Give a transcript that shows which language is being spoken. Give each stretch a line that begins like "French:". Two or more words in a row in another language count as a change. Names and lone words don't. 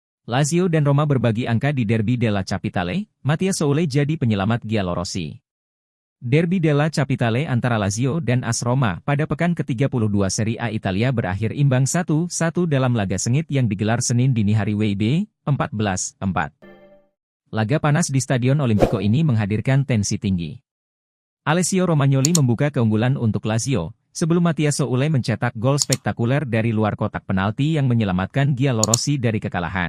Indonesian: Lazio dan Roma berbagi angka di Derby della Capitale, Mattia Soule jadi penyelamat giallorossi. Derby della Capitale antara Lazio dan AS Roma pada pekan ke-32 Serie A Italia berakhir imbang 1-1 dalam laga sengit yang digelar Senin dini hari WIB 14-4. Laga panas di Stadion Olimpico ini menghadirkan tensi tinggi. Alessio Romagnoli membuka keunggulan untuk Lazio, sebelum Mattia Soule mencetak gol spektakuler dari luar kotak penalti yang menyelamatkan giallorossi dari kekalahan.